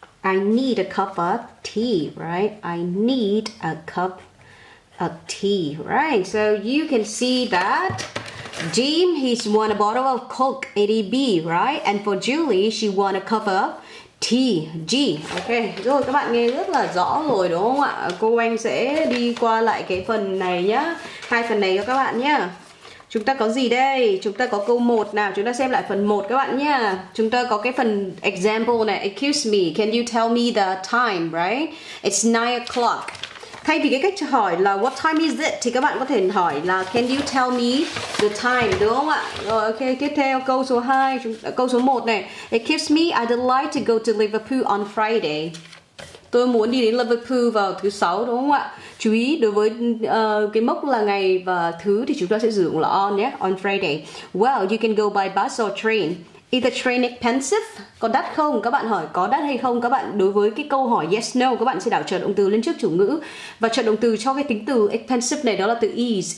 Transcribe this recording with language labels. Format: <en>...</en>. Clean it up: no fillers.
<en>I need a cup of tea, right? I need a cup of tea, right? So you can see that Jim, he's want a bottle of Coke, ADB, right? And for Julie, she want a cup of tea, G.</en> <vi>Ok, rồi các bạn nghe rất là rõ rồi đúng không ạ? Cô Anh sẽ đi qua lại cái phần này nhá. Hai phần này cho các bạn nhá. Chúng ta có gì đây? Chúng ta có câu 1 nào, chúng ta xem lại phần 1 các bạn nhá. Chúng ta có cái phần example này,</vi> <en>excuse me, can you tell me the time, right? It's 9 o'clock.</en> <vi>Thay vì cái cách hỏi là</vi> <en>what time is it</en> <vi>thì các bạn có thể hỏi là</vi> <en>can you tell me the time,</en> <vi>đúng không ạ? Rồi ok, tiếp theo câu số 2, câu số 1 này.</vi> <en>Excuse me, I'd like to go to Liverpool on Friday.</en> <vi>Tôi muốn đi đến Liverpool vào thứ 6, đúng không ạ? Chú ý đối với cái mốc là ngày và thứ thì chúng ta sẽ sử dụng là on nhé, on Friday.</vi> <en>Well, you can go by bus or train. Is the train expensive?</en> <vi>Có đắt không? Các bạn hỏi có đắt hay không? Các bạn đối với cái câu hỏi yes no, các bạn sẽ đảo trợ động từ lên trước chủ ngữ. Và trợ động từ cho cái tính từ expensive này đó là từ is.</vi>